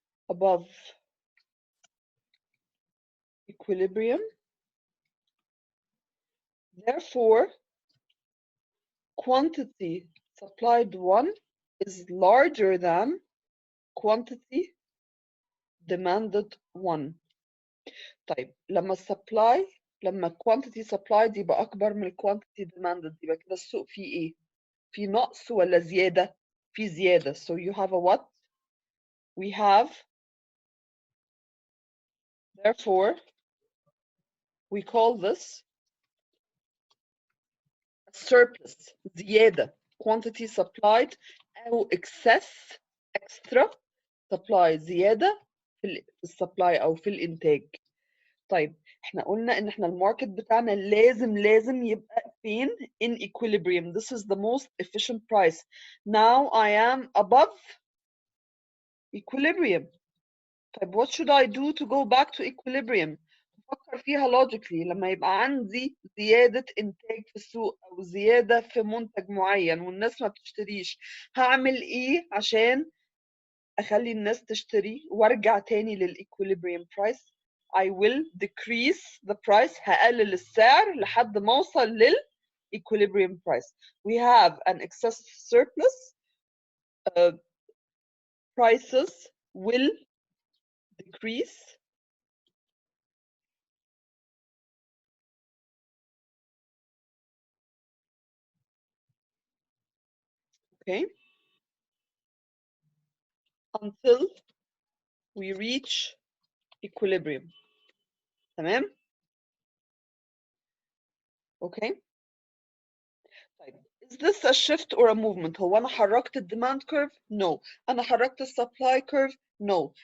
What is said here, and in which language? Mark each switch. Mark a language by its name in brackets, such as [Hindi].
[English] Above equilibrium. Therefore, quantity supplied 1 is larger than quantity demanded 1. [Arabic] طيب لما quantity supplied يبقى أكبر من quantity demanded يبقى كده السوق فيه إيه؟ في نقص ولا زيادة؟ في زيادة. [English] So you have a what? We have, therefore, we call this surplus, [Arabic] زيادة. Quantity supplied أو [English] excess, extra supply [Arabic] زيادة في السبلاي أو في الإنتاج. طيب احنا قلنا ان احنا الماركت بتاعنا لازم يبقى فين؟ [English] in equilibrium. This is the most efficient price. Now I am above equilibrium. طيب what should I do to go back to equilibrium؟ [Arabic] فكر فيها [English] logically. [Arabic] لما يبقى عندي زيادة إنتاج في السوق أو زيادة في منتج معين والناس ما بتشتريش، هعمل إيه عشان أخلي الناس تشتري وأرجع تاني للإكويليبريم برايس؟ [English] I will decrease the price. [Arabic] هقلل السعر لحد ما أوصل للإكويليبريم price. [English] We have an excess surplus. Prices will decrease okay until we reach equilibrium. [Arabic] تمام؟ okay. [English] طيب is this a shift or a movement؟ [Arabic] هو أنا حركت الديماند [English] curve؟ No. [Arabic] أنا حركت السبلاي curve؟ No.